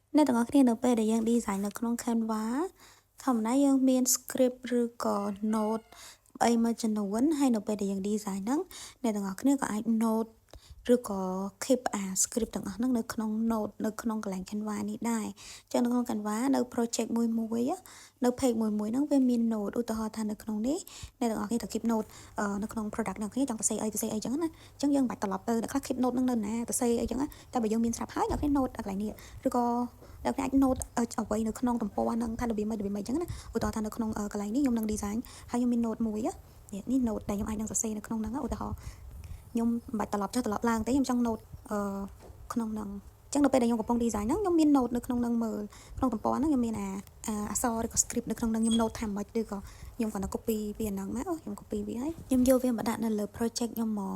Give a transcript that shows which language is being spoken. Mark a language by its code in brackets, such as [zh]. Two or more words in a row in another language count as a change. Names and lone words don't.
[vi] Nên tụi con [km] នៅពេលដែលយើង design នៅក្នុង Canva ធម្មតាយើងមាន script ឬក៏ note អីមួយចំនួនហើយនៅពេលដែលយើង design ហ្នឹងអ្នកទាំងអស់គ្នាក៏អាច note ឬក៏ [en] keep script [km] ទាំងអស់ហ្នឹងនៅក្នុង note នៅក្នុងកន្លែង Canva នេះដែរអញ្ចឹងនៅក្នុង Canva នៅ project មួយនៅ page មួយហ្នឹងវាមាន note ឧទាហរណ៍ថានៅក្នុងនេះអ្នកទាំងអស់គ្នាត្រូវ [en] keep note [km] នៅក្នុង product អ្នកគ្នាចង់សរសេរអីអញ្ចឹងណាអញ្ចឹង យើងមិនបាច់ត្រឡប់ទៅអ្នកខ្លះ [en] keep note [km] ហ្នឹងនៅណាសរសេរអីអញ្ចឹងណាតែបើយើងមានស្រាប់ហើយអ្នកគ្នា note កន្លែងនេះឬក៏អ្នកគ្នាអាច note អ្វីនៅក្នុងទំព័រហ្នឹងថារបៀបម៉េចអញ្ចឹងណាឧទាហរណ៍ថានៅក្នុងកន្លែងនេះខ្ញុំនឹង design ហើយខ្ញុំមាន note មួយនេះ note ដែលខ្ញុំអាចនឹងសរសេរនៅក្នុងហ្នឹងឧទាហរណ៍ខ្ញុំមិនបាច់ត្រឡប់ចុះត្រឡប់ឡើងទេខ្ញុំចង់ note ក្នុងហ្នឹងអញ្ចឹងនៅពេលដែលខ្ញុំកំពុង design ហ្នឹងខ្ញុំមាន note នៅក្នុងហ្នឹងមើលក្នុងទំព័រហ្នឹងខ្ញុំមានអក្សរឬក៏ script នៅក្នុងហ្នឹងខ្ញុំ note ថាម៉េចឬក៏ខ្ញុំគាត់ទៅ copy ពីអាហ្នឹងមកខ្ញុំ copy វាហើយខ្ញុំយកវាមកដាក់នៅលើ project ខ្ញុំហ្មង